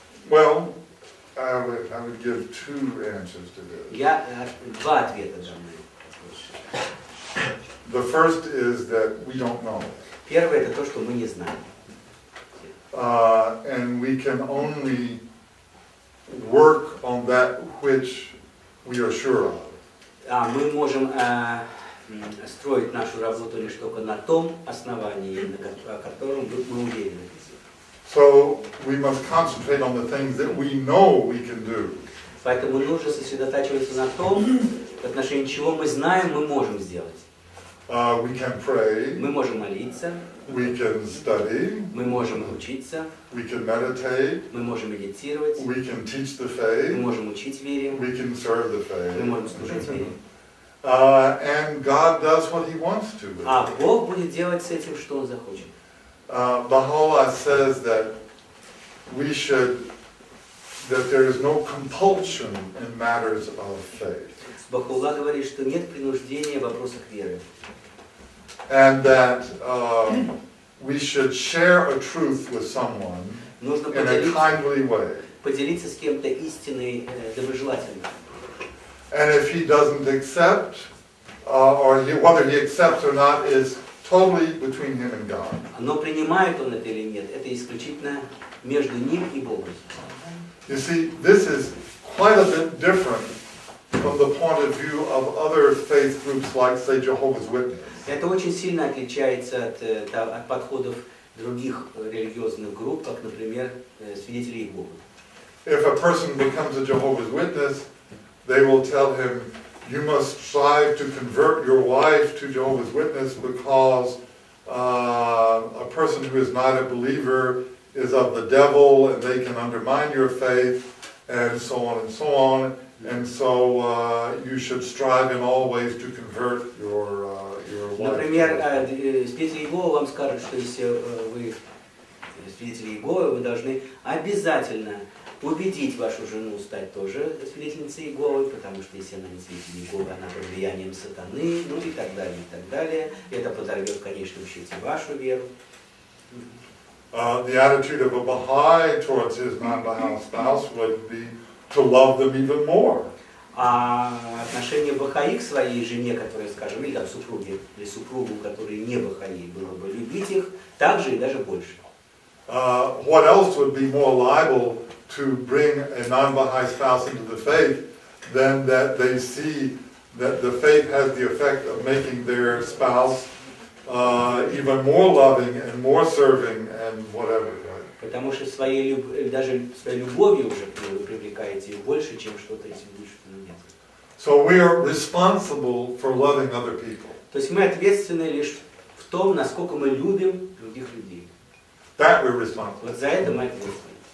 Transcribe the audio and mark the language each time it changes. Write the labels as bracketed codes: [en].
[en] Well, I would give two answers to this. [ru] Я два ответа дам на этот вопрос. [en] The first is that we don't know. [ru] Первое это то, что мы не знаем. [en] And we can only work on that which we are sure of. [ru] Мы можем строить нашу работу лишь только на том основании, на котором мы уверены. [en] So we must concentrate on the things that we know we can do. [ru] Поэтому нужно сосредотачиваться на том, в отношении чего мы знаем, мы можем сделать. [en] We can pray, [ru] Мы можем молиться, [en] we can study, [ru] мы можем учиться, [en] we can meditate, [ru] мы можем медитировать, [en] we can teach the [ru] мы [en] faith, [ru] можем учить вере, [en] we can serve the [ru] мы [en] faith. [ru] можем служить вере. [en] And God does what He wants to with it. [ru] А Бог будет делать с этим, что Он захочет. [en] Baha'u'llah says that that there is no compulsion in matters of faith. [ru] Бахаулла говорит, что нет принуждения в вопросах веры. [en] And that we should share a truth with someone [ru] Нужно [en] in a kindly way. [ru] поделиться с кем-то истиной доброжелательно. [en] And if he doesn't accept, whether he accepts or not, is totally between him and God. [ru] Но принимает он это или нет, это исключительно между ним и Богом. [en] You see, this is quite a bit different from the point of view of other faith groups like, say, Jehovah's Witness. [ru] Это очень сильно отличается от подходов других религиозных групп, как, например, свидетели Иеговы. [en] If a person becomes a Jehovah's Witness, they will tell him, you must strive to convert your wife to Jehovah's Witness because a person who is not a believer is of the devil and they can undermine your faith, and so on and so on. And so you should strive in all ways to convert your wife. [ru] Например, свидетели Иеговы вам скажут, что если вы свидетели Иеговы, вы должны обязательно убедить вашу жену стать тоже свидетельницей Иеговы, потому что если она не свидетель Иеговы, она под влиянием сатаны, ну и так далее, и так далее. Это подорвет в конечном счете вашу веру. [en] The attitude of a Baha'i towards his non-Baha'i spouse would be to love them even more. [ru] А отношение Бахаи к своей жене, которая, скажем, или супруге, или супругу, который не Бахаи, было бы любить их так же и даже больше. [en] What else would be more liable to bring a non-Baha'i spouse into the faith than that they see that the faith has the effect of making their spouse even more loving and more serving and whatever. [ru] Потому что даже своей любовью уже вы привлекаете их больше, чем что-то этим лучше нет. [en] So we are responsible for loving other people. [ru] То есть мы ответственны лишь в том, насколько мы любим других людей. [en] That we're responsible. [ru] Вот за это мы ответственны.